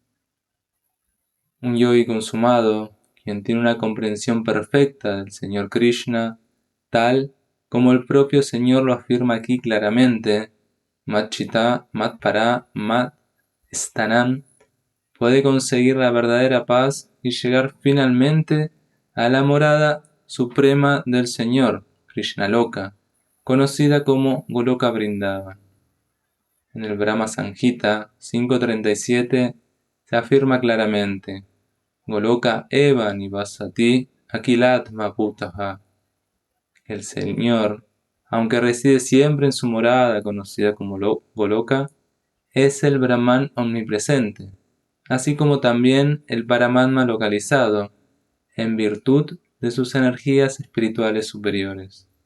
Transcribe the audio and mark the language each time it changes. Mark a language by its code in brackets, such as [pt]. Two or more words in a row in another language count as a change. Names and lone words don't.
[es] Un yogi consumado, quien tiene una comprensión perfecta del Señor Krishna, tal como el propio Señor lo afirma aquí claramente, [sa] मच्चित्ता मत्परा मत्स्थानम्, [es] puede conseguir la verdadera paz y llegar finalmente a la morada suprema del Señor, Krishnaloka, conocida como Goloka Vrindavan. En el Brahma Samhita 5.37 se afirma claramente: [sa] गोलोक एव निवसत्यखिलात्मभूतः. [es] El Señor, aunque reside siempre en su morada conocida como Goloka, es el Brahman omnipresente, así como también el Paramatma localizado, en virtud de sus energías espirituales superiores.